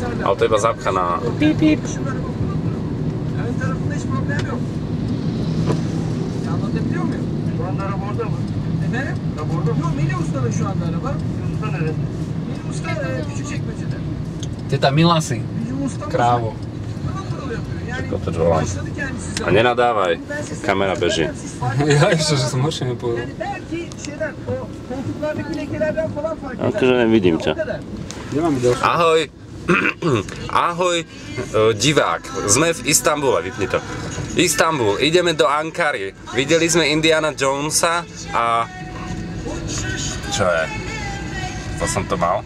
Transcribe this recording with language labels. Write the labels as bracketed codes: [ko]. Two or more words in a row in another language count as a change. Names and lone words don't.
[sk] Ale to iba zapchaná. Píp, píp. [tr] Ön tarafında hiç problem yok. Anlatabiliyor muyum? Şu anda araba orada mı? Efendim? Araba orada mı? Yok, Melih Usta'da şu anda araba. Melih Usta nerede? Melih Usta Küçükçekmece'de. [sk] Teta Mila si. [tr] Bizim ustamız [sk] Krávo. Toto volaj. A nenadávaj, kamera beží. Ja ešte, že som horšie nepovedal. [tr] Yani belki şeyden, o koltuklardaki lekelerden falan fark eder. [sk] Akože nevidím ťa. Nemám ďalšie. Ahoj. Ahoj, divák. Sme v Istanbule, vypni to. Istanbul, ideme do Ankary. Videli sme Indiana Jonesa a... Čo je? To som to mal?